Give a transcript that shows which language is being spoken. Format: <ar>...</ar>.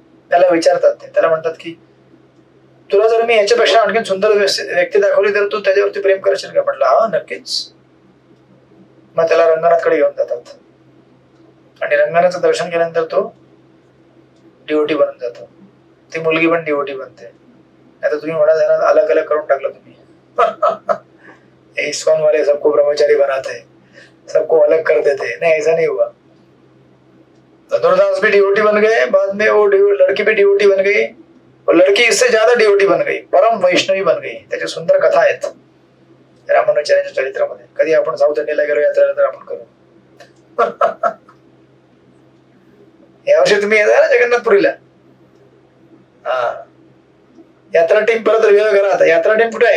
<mr>त्याला विचारतात, त्याला म्हणतात की तुला जर मी याच्यापेक्षा आणखी सुंदर व्यक्ती दाखवली तर तू त्याच्यावरती प्रेम करशील का. म्हटलं हा नक्कीच. मग त्याला रंगनाथकडे घेऊन जातात आणि रंगनाथचं दर्शन केल्यानंतर तो डिओटी बनून जातो. ती मुलगी पण डिओटी बनते. नाही तर तुम्ही म्हणाल अलग अलग करून टाकलं तुम्ही.</mr> <hi>इस्कॉन वाले सबको ब्रह्मचारी बनाते हैं, सबको अलग कर देते हैं. नहीं, ऐसा नहीं हुआ. धनुर्दास भी डिओटी बन गए, बाद में वो लड़की भी डिओटी बन गई, और लड़की इससे ज्यादा डिओटी बन गई, परम वैष्णवी बन गई.</hi> <mr>त्याच्या सुंदर कथा आहेत रामानुचार्यांच्या चरित्रामध्ये. कधी आपण साऊथ इंडियाला गेलो यात्रेला तर आपण करू. यावर्षी तुम्ही येता ना जगन्नाथपुरीला. हा, यात्रा टीम परत रिव्ह्यू करा. आता यात्रा टीम कुठे आहे.</mr>